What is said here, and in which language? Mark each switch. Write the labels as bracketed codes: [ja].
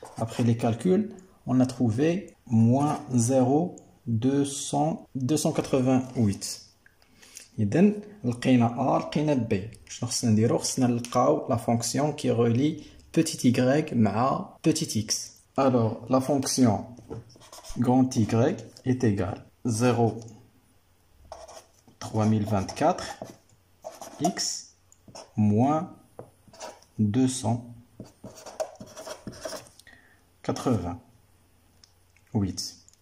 [fr] Après les calculs, on a trouvé moins 0,288. [ar] إذن لقينا A لقينا B. شنو خصنا نديرو؟ خصنا نلقاو [fr] la fonction qui relie petit y [ar] مع petit x. [fr] Alors la fonction grand y est égale 0,3024 x moins 288.